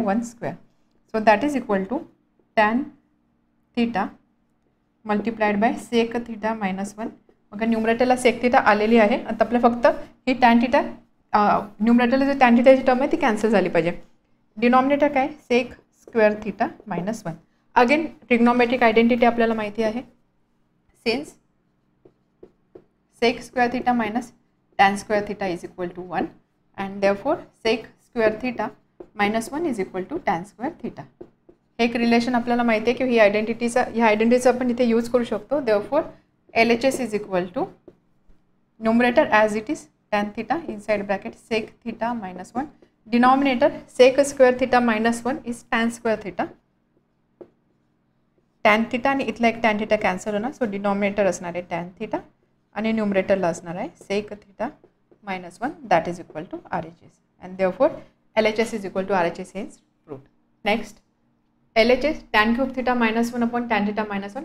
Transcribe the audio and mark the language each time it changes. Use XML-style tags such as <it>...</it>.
<en>1². So that is equal to tan theta multiplied by sec theta -1.</en> <mr>मग न्यूमरेटरला sec theta आलेली आहे. आता आपलं फक्त ही tan थीटा न्यूमरेटरला जो tan थीटाची टर्म आहे ती कॅन्सल झाली पाहिजे. डिनॉमिनेटर काय? Sec square theta -1. Again trigonometric identity आपल्याला माहिती आहे.</mr> <en>Since sec square theta minus tan square theta is equal to 1 and therefore sec square theta -1 is equal to tan square theta.</en> <mr>हे एक रिलेशन आपल्याला माहिती आहे की ह्या आयडेंटिटीचा आपण इथे यूज करू शकतो.</mr> <en>Therefore LHS is equal to numerator as it is tan theta inside bracket sec theta -1. Denominator sec square theta -1 is tan square theta.</en> <mr>tan theta आणि इथला एक tan थीटा कॅन्सल होणार. सो डिनॉमिनेटर असणार आहे tan theta आणि न्यूमरेटरला असणार आहे sec theta -1</mr> <en>That is equal to RHS and therefore LHS is equal to RHS hence proved. Next LHS tan cube theta -1 upon tan theta -1.</en>